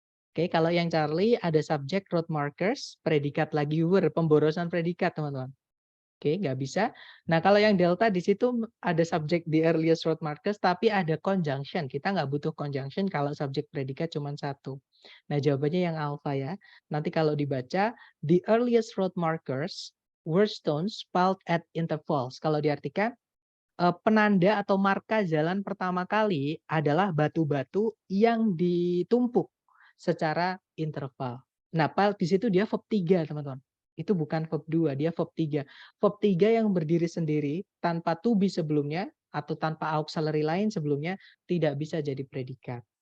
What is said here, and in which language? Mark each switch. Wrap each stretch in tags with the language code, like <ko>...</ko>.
<id>Oke, kalau yang Charlie ada subjek road markers, predikat lagi were, pemborosan predikat, teman-teman. Oke, nggak bisa. Nah, kalau yang Delta di situ ada subjek</id> <en>the earliest road markers,</en> <id>tapi ada conjunction. Kita nggak butuh conjunction kalau subjek predikat cuma satu. Nah, jawabannya yang alpha ya. Nanti kalau dibaca,</id> <en>the earliest road markers were stones piled at intervals.</en> <id>Kalau diartikan, penanda atau marka jalan pertama kali adalah batu-batu yang ditumpuk secara interval. Nah, piled di situ dia verb 3, teman-teman. Itu bukan verb 2, dia verb 3. Verb 3 yang berdiri sendiri tanpa to be sebelumnya atau tanpa auxiliary lain sebelumnya tidak bisa jadi predikat.</id>